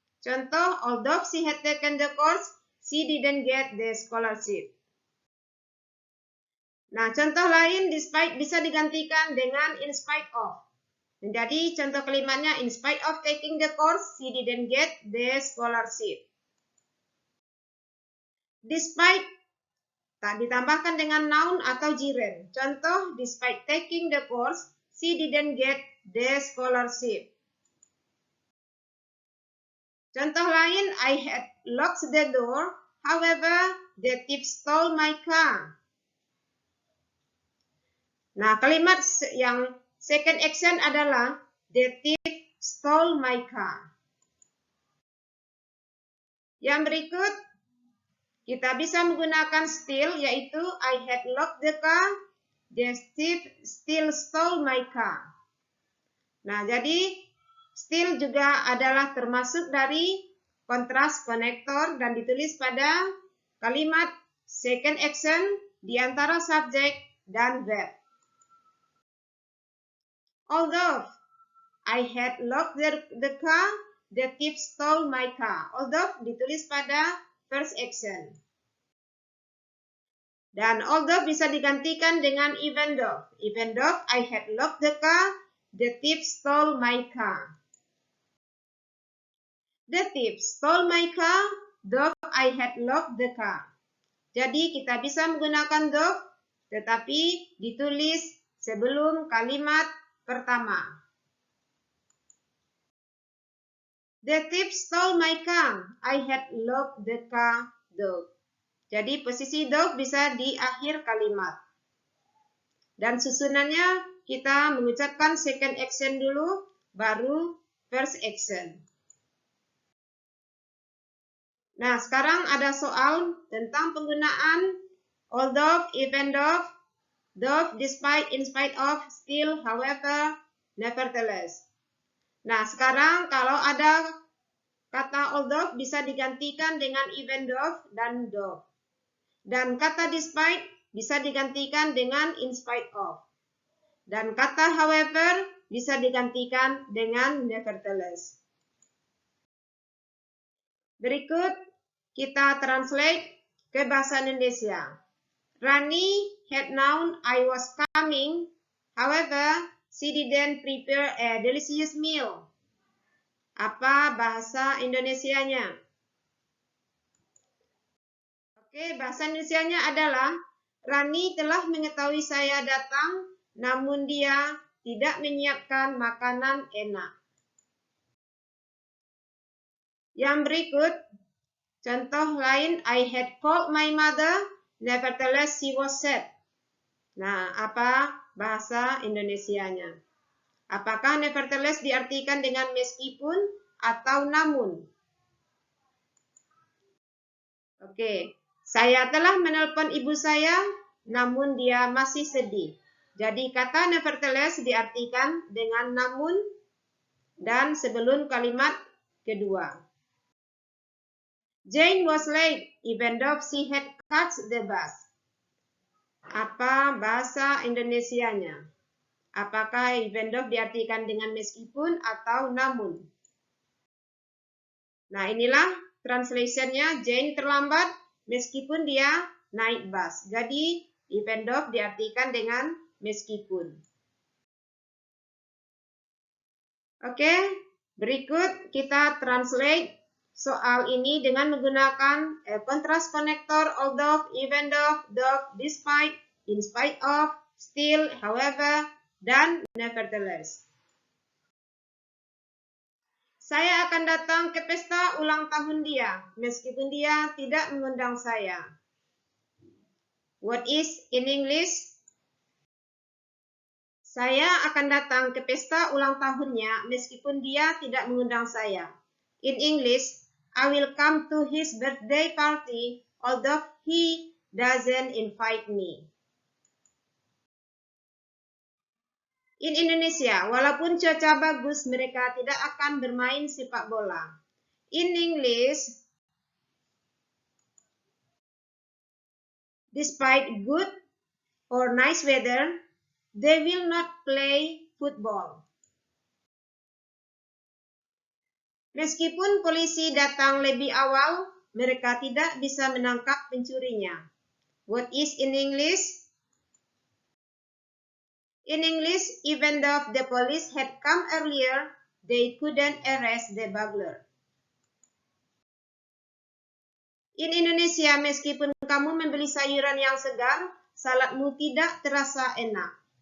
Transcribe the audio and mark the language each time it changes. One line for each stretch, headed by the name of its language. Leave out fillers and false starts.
Indonesian: Contoh,
English: although she had taken the course, she didn't get the scholarship.
Indonesian: Nah, contoh lain despite bisa digantikan dengan in spite of. Menjadi contoh kalimatnya
English: in spite of taking the course, she didn't get the scholarship.
Indonesian: Despite tak ditambahkan dengan noun atau gerund. Contoh,
English: despite taking the course, she didn't get the scholarship.
Indonesian: Contoh lain,
English: I had locked the door, however, the thief stole my car.
Indonesian: Nah, kalimat yang second action adalah
English: the thief stole my car.
Indonesian: Yang berikut, kita bisa menggunakan still, yaitu
English: I had locked the car, the thief still stole my car.
Indonesian: Nah, jadi still juga adalah termasuk dari kontras konektor dan ditulis pada kalimat second action di antara subjek dan verb.
English: Although I had locked the car, the thief stole my car.
Indonesian: Although ditulis pada first action. Dan although bisa digantikan dengan even though.
English: Even though I had locked the car, the thief stole my car. The thief stole my car, though I had locked the car.
Indonesian: Jadi kita bisa menggunakan though, tetapi ditulis sebelum kalimat pertama.
English: The thief stole my car. I had locked the car though.
Indonesian: Jadi posisi though bisa di akhir kalimat. Dan susunannya kita mengucapkan second action dulu, baru first action. Nah, sekarang ada soal tentang penggunaan although, even though, despite, in spite of, still, however, nevertheless. Nah, sekarang kalau ada kata although bisa digantikan dengan even though dan though. Dan kata despite bisa digantikan dengan in spite of. Dan kata however bisa digantikan dengan nevertheless. Berikut kita translate ke bahasa Indonesia.
English: Rani had known I was coming, however, she didn't prepare a delicious meal.
Indonesian: Apa bahasa Indonesianya? Oke, bahasa Indonesianya adalah Rani telah mengetahui saya datang, namun dia tidak menyiapkan makanan enak. Yang berikut, contoh lain,
English: I had called my mother, nevertheless she was sad.
Indonesian: Nah, apa bahasa Indonesianya? Apakah nevertheless diartikan dengan meskipun atau namun? Oke, saya telah menelpon ibu saya, namun dia masih sedih. Jadi kata nevertheless diartikan dengan namun dan sebelum kalimat kedua.
English: Jane was late, even though she had caught the bus.
Indonesian: Apa bahasa Indonesianya? Apakah even though diartikan dengan meskipun atau namun? Nah, inilah translationnya. Jane terlambat meskipun dia naik bus. Jadi, even though diartikan dengan meskipun. Oke, berikut kita translate soal ini dengan menggunakan contrast connector, although, even though, despite, in spite of, still, however, dan nevertheless. Saya akan datang ke pesta ulang tahun dia, meskipun dia tidak mengundang saya.
English: What is in English?
Indonesian: Saya akan datang ke pesta ulang tahunnya, meskipun dia tidak mengundang saya.
English: In English, I will come to his birthday party, although he doesn't invite me. In Indonesia,
Indonesian: walaupun cuaca bagus, mereka tidak akan bermain sepak bola.
English: In English, despite good or nice weather, they will not play football.
Indonesian: Meskipun polisi datang lebih awal, mereka tidak bisa menangkap pencurinya.
English: What is in English? In English, even though the police had come earlier, they couldn't arrest the burglar. In Indonesia,
Indonesian: meskipun kamu membeli sayuran yang segar, saladmu tidak terasa enak.